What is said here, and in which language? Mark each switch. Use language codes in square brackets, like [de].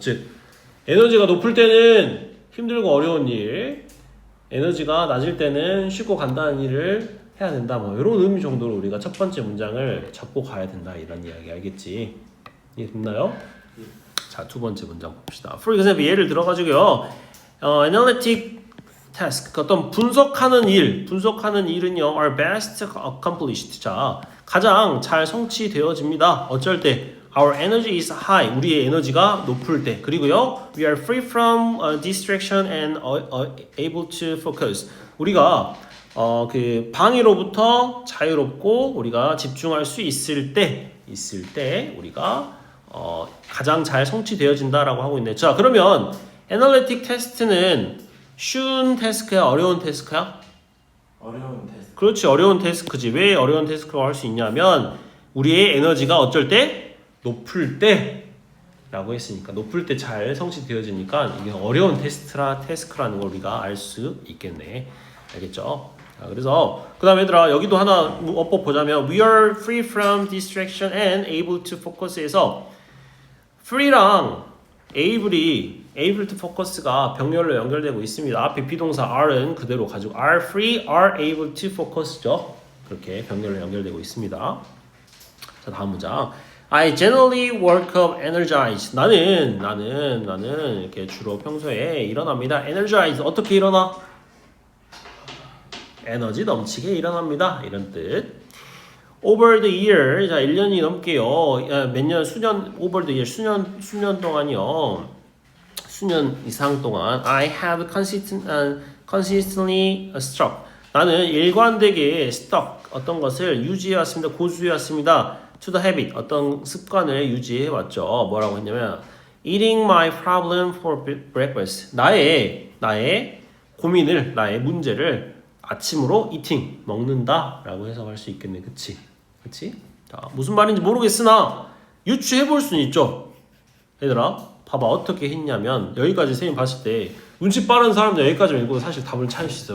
[ko] 즉 에너지가 높을 때는 힘들고 어려운 일, 에너지가 낮을 때는 쉽고 간단한 일을 해야 된다. 뭐 이런 의미 정도로 우리가 첫 번째 문장을 잡고 가야 된다. 이런 이야기 알겠지? 이해됐나요? 자, 두 번째 문장 봅시다. [en] For example, [ko] 예를 들어가지고요. [en] Analytic task, [ko] 어떤 분석하는 일은요, [en] are best accomplished. [ko] 자, 가장 잘 성취되어집니다. 어쩔 때? [en] Our energy is high. [ko] 우리의 에너지가 높을 때. [en] 그리고요, we are free from distraction and able to focus. [ko] 우리가 그 방해로부터 자유롭고 우리가 집중할 수 있을 때 우리가 가장 잘 성취되어진다라고 하고 있네. 자, 그러면 애널리틱 테스트는 쉬운 태스크야, 어려운 태스크야? 어려운 테스트. 그렇지, 어려운 태스크지. 왜 어려운 태스크라고 할 수 있냐면 우리의 에너지가 어쩔 때? 높을 때 라고 했으니까 높을 때 잘 성취되어지니까 이게 어려운 태스크라는 걸 우리가 알 수 있겠네. 알겠죠? 자, 그래서 그 다음에 얘들아 여기도 하나 어법 보자면 [en] We are free from distraction and able to focus [ko] 에서 free랑 able to focus가 병렬로 연결되고 있습니다. 앞에 비동사 are은 그대로 가지고 are free, are able to focus죠. 그렇게 병렬로 연결되고 있습니다. 자, 다음 문장. [en] I generally work up energized. [ko] 나는 이렇게 주로 평소에 일어납니다. energized 어떻게 일어나? 에너지 넘치게 일어납니다. 이런 뜻. [en] Over the year, [ko] 자 1년이 넘게요. 몇 년, 수년, [en] over the year, [ko] 수년 동안이요. 수년 이상 동안 [en] I have consistently struck. [ko] 나는 일관되게 stuck 어떤 것을 유지해왔습니다. 고수해왔습니다. [en] To the habit [ko] 어떤 습관을 유지해왔죠. 뭐라고 했냐면 [en] eating my problem for breakfast. [ko] 나의 고민을, 나의 문제를 아침으로 eating 먹는다라고 해석할 수 있겠네. 그치? 자, 무슨 말인지 모르겠으나 유추해 볼 수는 있죠. 얘들아, 봐봐 어떻게 했냐면 여기까지 선생님 봤을 때 눈치 빠른 사람들 여기까지 읽고 사실 답을 찾을 수 있어.